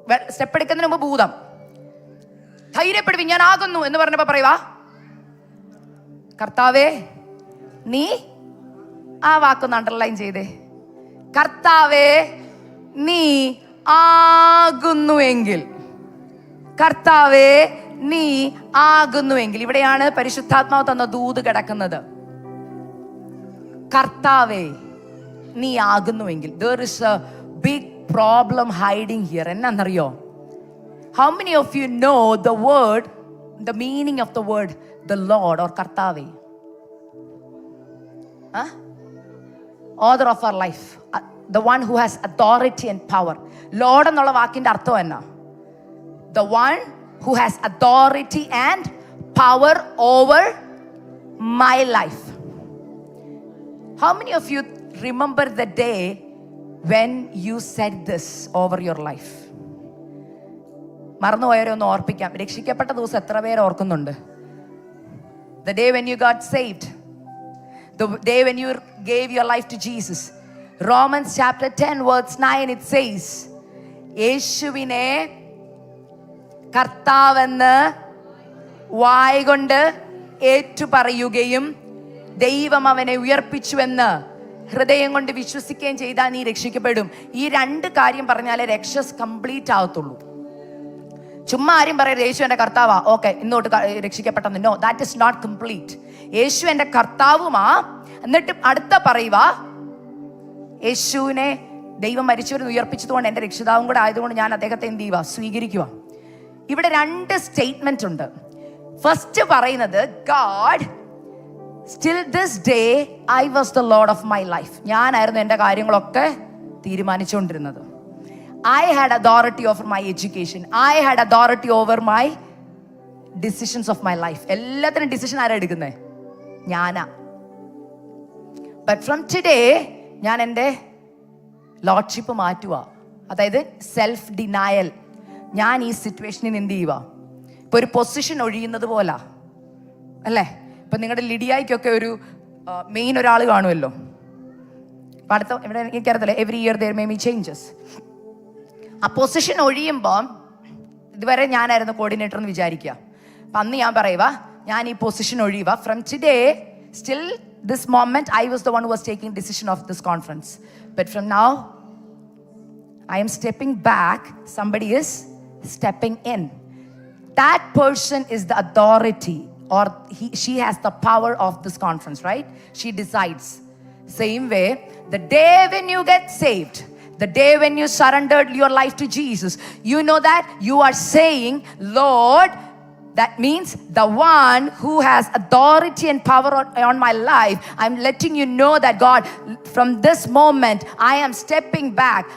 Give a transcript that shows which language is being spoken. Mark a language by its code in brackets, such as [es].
[ml] Step എടുക്കുന്നതിന് മുമ്പ് ഭൂതം. ധൈര്യപ്പെടുവി, ഞാൻ ആകുന്നു എന്ന് പറഞ്ഞപ്പോ പറയുവാ, കർത്താവേ, നീ, ആ വാക്കൊന്ന് അണ്ടർലൈൻ ചെയ്തേ. കർത്താവേ, നീ ആകുന്നുവെങ്കിൽ. കർത്താവേ, നീ ആകുന്നുവെങ്കിൽ. ഇവിടെയാണ് പരിശുദ്ധാത്മാവ് തന്ന ദൂത് കിടക്കുന്നത്. കർത്താവേ, നീ ആകുന്നുവെങ്കിൽ. [en] There is a big problem hiding here. [ml] എന്നാന്നറിയോ? [en] How many of you know the meaning of the word the Lord or Kartave? Author of our life, the one who has authority and power. [ml] Lord എന്നുള്ള വാക്കിന്റെ അർത്ഥം എന്നാ? [en] The one who has authority and power over my life. How many of you remember the day when you said this over your life? [ml] മറന്നുപോയവരെ ഒന്ന് ഓർപ്പിക്കാം. രക്ഷിക്കപ്പെട്ട ദിവസം എത്ര പേര് ഓർക്കുന്നുണ്ട്? [en] The day when you got saved, the day when you gave your life to Jesus. Romans chapter 10 verse 9 it says, [ml] യേശുവിനെ കർത്താവെന്ന് വായ് കൊണ്ട് ഏറ്റുപറയുകയും ദൈവം അവനെ ഉയർപ്പിച്ചുവെന്ന് ഹൃദയം കൊണ്ട് വിശ്വസിക്കുകയും ചെയ്താൽ നീ രക്ഷിക്കപ്പെടും. ഈ 2 കാര്യം പറഞ്ഞാലേ രക്ഷ കംപ്ലീറ്റ് ആവത്തുള്ളൂ. ചുമ്മാ ആരും പറയരുത് യേശു എൻ്റെ കർത്താവാ, okay ഇന്നോട്ട് രക്ഷിക്കപ്പെട്ടെന്ന്. [en] No, that is not complete. [ml] യേശു എൻ്റെ കർത്താവുമാ, എന്നിട്ട് അടുത്ത പറയുക, യേശുവിനെ ദൈവം മരിച്ചവരെ ഉയർപ്പിച്ചതുകൊണ്ട് എൻ്റെ രക്ഷിതാവും കൂടെ ആയതുകൊണ്ട് ഞാൻ അദ്ദേഹത്തെ എന്ത് ചെയ്യുക? സ്വീകരിക്കുക. ഇവിടെ 2 സ്റ്റേറ്റ്മെന്റ് ഉണ്ട്. ഫസ്റ്റ് പറയുന്നത്, [en] God still this day I was the lord of my life. [ml] ഞാനായിരുന്നു എൻ്റെ കാര്യങ്ങളൊക്കെ തീരുമാനിച്ചുകൊണ്ടിരുന്നത്. [en] I had authority over my education. I had authority over my decisions of my life. [ml] എല്ലാത്തിനും ഡിസിഷൻ ആരാ എടുക്കുന്നത്? ഞാനാ. [en] But from today [ml] ഞാൻ എൻ്റെ ലോർഡ്ഷിപ്പ് മാറ്റുക. അതായത് സെൽഫ് ഡിനയൽ. ഞാൻ ഈ സിറ്റുവേഷനിൽ എന്ത് ചെയ്യുക? ഇപ്പൊ ഒരു പൊസിഷൻ ഒഴിയുന്നത് പോലാ അല്ലേ? ഇപ്പൊ നിങ്ങളുടെ ലിഡിയായിക്കൊക്കെ ഒരു മെയിൻ ഒരാൾ കാണുമല്ലോ. അപ്പൊ അടുത്ത ഇവിടെ എനിക്കറിയത്തില്ല, [en] Every year there may be changes. [ml] ആ പൊസിഷൻ ഒഴിയുമ്പോൾ ഇതുവരെ ഞാനായിരുന്നു കോർഡിനേറ്റർ എന്ന് വിചാരിക്കുക. അപ്പം അന്ന് ഞാൻ പറയുക, ഞാൻ ഈ position ഒഴിയുക. [en] From today still this moment I was the one who was taking decision of this conference. But from now I am stepping back, somebody is stepping in. That person is the authority, or she has the power of this conference, right? She decides. Same way, the day when you get saved, the day when you surrendered your life to Jesus, you know that you are saying, Lord, that means the one who has authority and power on my life, I'm letting you know that God, from this moment, I am stepping back.